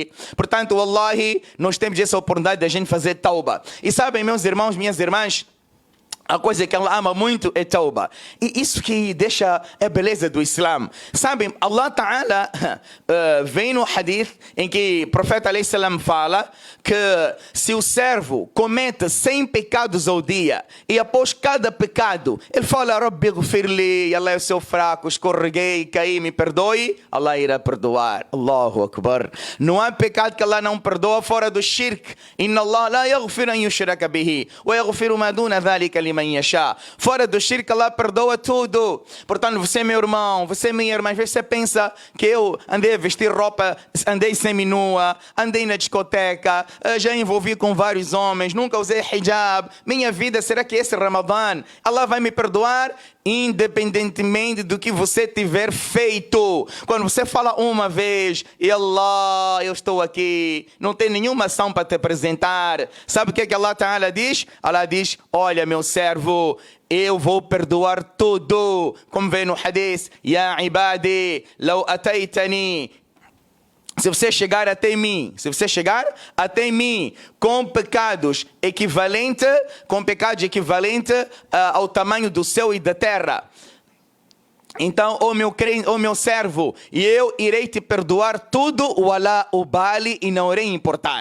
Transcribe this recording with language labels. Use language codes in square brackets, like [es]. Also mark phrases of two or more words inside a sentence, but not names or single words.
[pt] Portanto, wallahi, nós temos essa oportunidade de a gente fazer tauba. E sabem, meus irmãos, minhas irmãs, a coisa que ela ama muito é tauba. E isso que deixa a beleza do Islã. Sabem, [ar] الله تعالى [pt] vem no hadith em que o profeta [ar] عليه السلام [pt] fala que se o servo comete 100 pecados ao dia e após cada pecado ele fala [ar] رب اغفر لي, [pt] Allah é seu fraco, escorreguei, caí, me perdoe, Allah irá perdoar. [ar] الله أكبر. [pt] Não há pecado que Allah não perdoa fora do shirk. [ar] إن الله لا يغفر أن يشرك به ويغفر ما دون ذلك لمن يشاء. [pt] Fora do shirk, Allah perdoa tudo. Portanto, você, meu irmão, você, minha irmã, às vezes você pensa que eu andei a vestir roupa, andei seminua, andei na discoteca, já envolvi com vários homens, nunca usei hijab. Minha vida, será que esse Ramadã Allah vai me perdoar? Independentemente do que você tiver feito. Quando você fala uma vez, e Allah, eu estou aqui, não tem nenhuma ação para te apresentar. Sabe o que [ar] الله تعالى [pt] diz? Allah diz, olha meu servo, eu vou perdoar tudo. Como vem no hadith, [ar] يا عبادي، لو أتيتني. [pt] Se você chegar até mim, com pecados equivalentes ao tamanho do céu e da terra, Então, ó meu servo, e eu irei te perdoar tudo, o Alá o bale, e não irei importar.